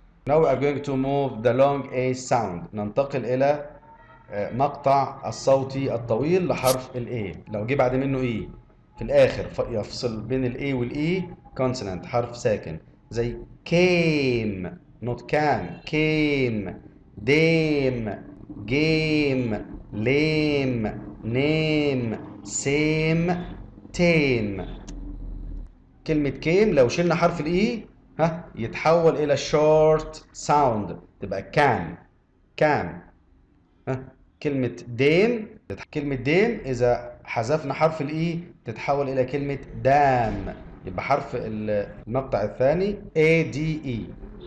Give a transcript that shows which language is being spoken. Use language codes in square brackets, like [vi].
[en] Now we are going to move the long A sound. [ar] ننتقل إلى مقطع الصوتي الطويل لحرف ال A. لو جه بعد منه E في الآخر يفصل بين ال A وال E consonant، حرف ساكن، زي [en] came not can، came، dame، game، lame، name، same، tame. [ar] كلمة كيم لو شلنا حرف الاي يتحول الى شورت ساوند، تبقى كان، كان. كلمة ديم، كلمة ديم اذا حذفنا حرف الاي تتحول الى كلمة دام، يبقى حرف المقطع الثاني A D E.